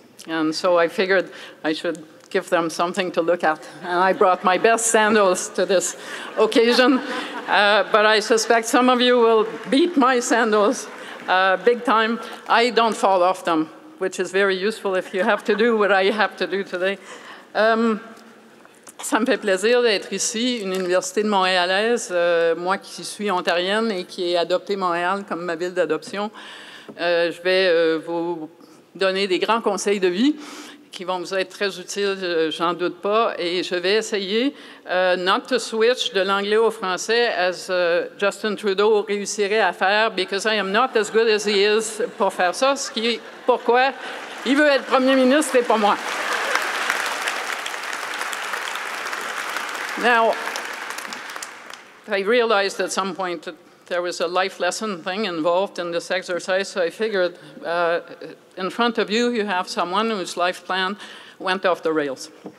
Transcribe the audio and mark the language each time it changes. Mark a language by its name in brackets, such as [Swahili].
[English] And so I figured I should give them something to look at. And I brought my best sandals to this occasion. But I suspect some of you will beat my sandals big time. I don't fall off them, which is very useful if you have to do what I have to do today. [French] Ça me fait plaisir d'être ici, une université de montréalaise, moi qui suis ontarienne et qui ai adopté Montréal comme ma ville d'adoption. Je vais vous donner des grands conseils de vie qui vont vous être très utiles, j'en doute pas, et je vais essayer [English] not to switch [French] de l'anglais au français as Justin Trudeau réussirait à faire, [English] because I am not as good as he is [French] pour faire ça, pourquoi il veut être premier ministre et pas moi. [English] Now, I realized at some point that there was a life lesson thing involved in this exercise, so I figured in front of you, you have someone whose life plan went off the rails.